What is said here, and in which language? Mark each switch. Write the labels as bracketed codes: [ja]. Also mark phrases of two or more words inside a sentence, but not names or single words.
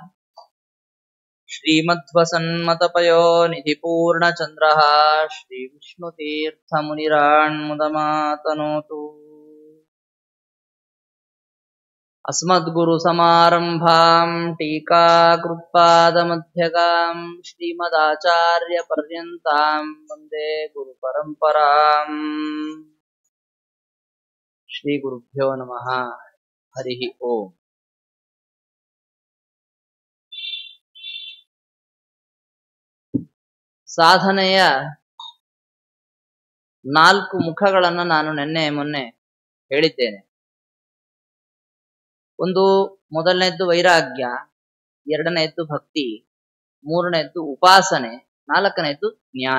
[sa] श्रीमध्वसन्मतपयो निधिपूर्णचन्द्रः श्रीविष्णुतीर्थमुनिरान्मुदमातनोतु अस्मद्गुरुसमारम्भाम् टीकाकृत्पादमध्यगाम् श्रीमदाचार्यपर्यन्ताम् वन्दे गुरुपरम्पराम् श्रीगुरुभ्यो नमः हरिः ओम् [kn] ಸಾಧನೆಯ 4 ಮುಖಗಳನ್ನು ನಾನು ಮೊನ್ನೆ ಹೇಳಿದ್ದೇನೆ. ಒಂದು, ಮೊದಲನೇದ್ದು ವೈರಾಗ್ಯ, ಎರಡನೇದ್ದು ಭಕ್ತಿ, ಮೂರನೇದ್ದು ಉಪಾಸನೆ, ನಾಲ್ಕನೇದ್ದು ಜ್ಞಾನ.